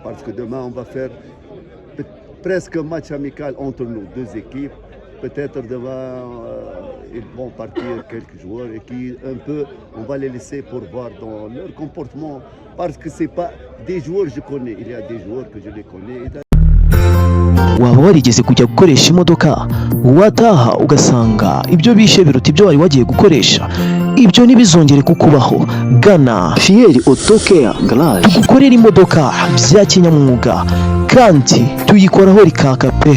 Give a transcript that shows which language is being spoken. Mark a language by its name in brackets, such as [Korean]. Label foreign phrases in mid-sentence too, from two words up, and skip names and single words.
[French] Parce que demain, on va faire presque un match amical entre nous, 2 équipes. Peut-être demain, ils vont partir quelques joueurs et qui un peu, on va les laisser pour voir dans leur comportement. Parce que c'est pas des joueurs que je connais. Il y a des joueurs que je les connais. [Kinyarwanda] waba warigeze kujya gukoresha imodoka wataha ugasanga ibyo bishe biruta ibyo wari wagiye gukoresha? Ibyo ntibizongere kukubaho. Gana Fieri Auto Care Garage tugukorera imodoka bya kinyamwuga kandi tuyikoraho rikaka pe.